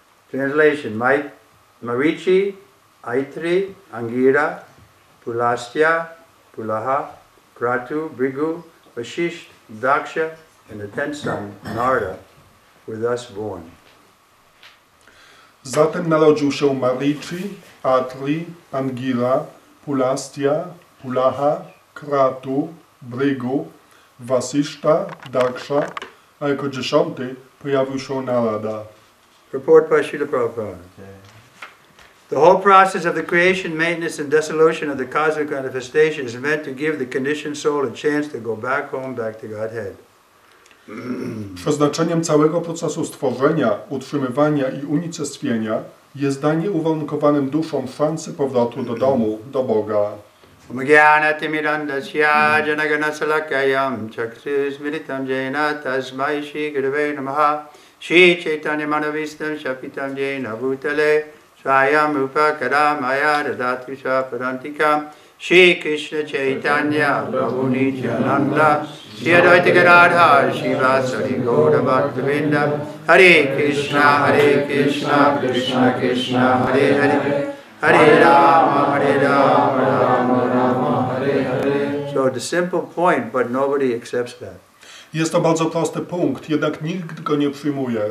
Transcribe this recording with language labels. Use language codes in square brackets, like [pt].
[en] Translation: Marichi, Aitri, Angira, Pulasya, Pulaha, Kratu, Bhrigu, Vashisht, Daksha, and the 10th son, Narada, were thus born. [pl] Zatem narodził się Marichi, Atri, Angira, Pulasya, Pulaha, Kratu, Bhrigu, Vasishta, Daksha, a jako 10 pojawił się Narada. [en] Report by Srila Prabhupada. The whole process of the creation, maintenance, and dissolution of the cosmic manifestation is meant to give the conditioned soul a chance to go back home, back to Godhead. [pl] Przeznaczeniem całego procesu stworzenia, utrzymywania i unicestwienia jest danie uwarunkowanym duszom szansy powrotu do domu, do Boga. [sa] Umagyanatimirandasya janaganasalakayam chakshusmiritam jena tasmai shri gurave namaha Shri Chaitanya Manavistam Shapitam Jena Bhutale Swayam Upakaramaya Dadatu Swaparantikam Shri Krishna Chaitanya Prabhu Nityananda Shri Advaita Gadadhar Shivasari Gaura Bhaktavinda Hare Krishna Krishna Krishna Hare Hare Hare Rama Rama Rama Hare Hare. [en] So the simple point, but nobody accepts that. [pl] Jest to bardzo prosty punkt, jednak nikt go nie przyjmuje.